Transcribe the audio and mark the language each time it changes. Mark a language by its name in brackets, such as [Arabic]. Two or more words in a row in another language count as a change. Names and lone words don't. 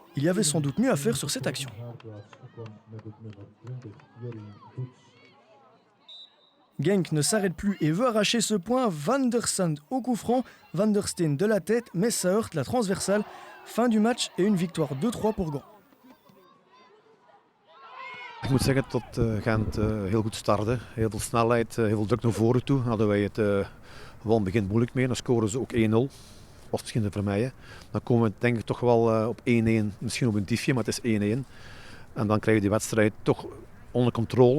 [French] Il y avait sans doute mieux à faire sur cette action. Genk ne s'arrête plus et veut arracher ce point. Van der Sande au coup franc, Van der Steen de la tête, mais ça heurte la transversale. Fin du match et une victoire 2-3 pour Gand. [Dutch] Ik moet zeggen dat Gent heel goed startte. Heel veel snelheid, heel veel druk naar voren toe. Hadden wij het wel in het begin moeilijk mee. Dan scoren ze ook 1-0. Was misschien de vermijden. Dan komen we denk ik toch wel op 1-1. Misschien op een diefje, maar het is 1-1. En dan krijgen we die wedstrijd toch onder controle.